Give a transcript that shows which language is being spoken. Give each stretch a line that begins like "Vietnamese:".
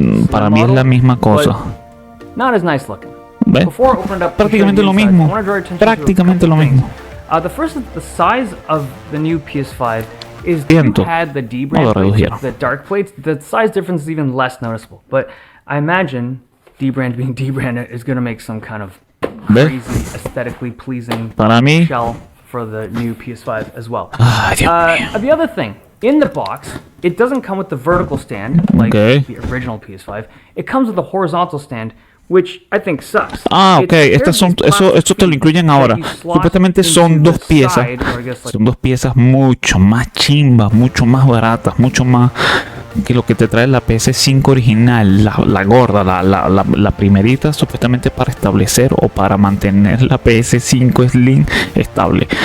Spanish: Para mí es la misma cosa. ¿Ves? Prácticamente lo mismo. Prácticamente lo mismo.
English: The size of the new PS5 is you had the D-brand plates, the dark plates. The size difference is even less noticeable. But I imagine D-brand being D-brand is going to make some kind of crazy, aesthetically pleasing shell for the new PS5 as well. The other thing, in the box, it doesn't come with the vertical stand like the original PS5. It comes with a horizontal stand, which I think sucks.
Spanish: Estas son, esto te lo incluyen ahora. Supuestamente son dos piezas. Son dos piezas mucho más chimbas, mucho más baratas, mucho más que lo que te trae la PS5 original, la gorda, la primerita, supuestamente para establecer o para mantener la PS5 Slim estable.